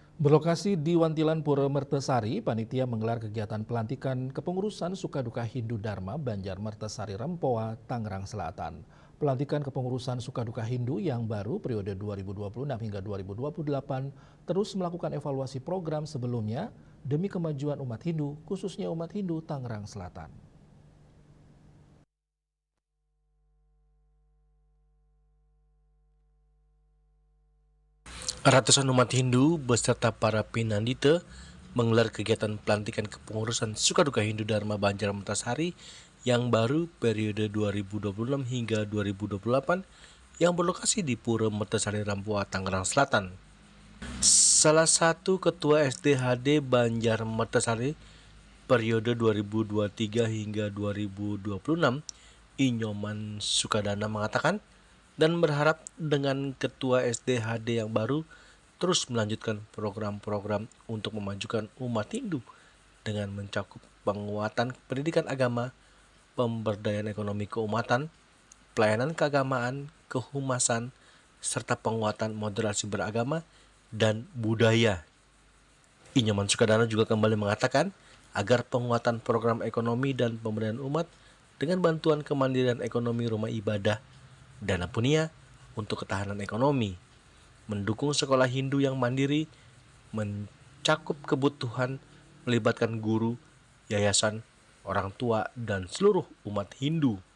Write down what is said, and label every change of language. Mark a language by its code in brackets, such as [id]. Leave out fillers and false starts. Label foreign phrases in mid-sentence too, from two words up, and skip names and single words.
[id] Berlokasi di Wantilan Pura Mertesari, panitia menggelar kegiatan pelantikan kepengurusan Sukaduka Hindu Dharma Banjar Mertesari Rempoa, Tangerang Selatan. Pelantikan kepengurusan Sukaduka Hindu yang baru periode 2026 hingga 2028 terus melakukan evaluasi program sebelumnya demi kemajuan umat Hindu, khususnya umat Hindu Tangerang Selatan. Ratusan umat Hindu beserta para pinandita menggelar kegiatan pelantikan kepengurusan Sukaduka Hindu Dharma Banjar Mertasari yang baru periode 2026 hingga 2028 yang berlokasi di Pura Mertasari Rampoa, Tangerang Selatan. Salah satu ketua SDHD Banjar Mertasari periode 2023 hingga 2026, Inyoman Sukadana mengatakan dan berharap dengan ketua SDHD yang baru terus melanjutkan program-program untuk memajukan umat Hindu dengan mencakup penguatan pendidikan agama, pemberdayaan ekonomi keumatan, pelayanan keagamaan, kehumasan, serta penguatan moderasi beragama dan budaya. Inyoman Sukadana juga kembali mengatakan agar penguatan program ekonomi dan pemberdayaan umat dengan bantuan kemandirian ekonomi rumah ibadah, dana punia untuk ketahanan ekonomi, mendukung sekolah Hindu yang mandiri, mencakup kebutuhan, melibatkan guru, yayasan, orang tua, dan seluruh umat Hindu.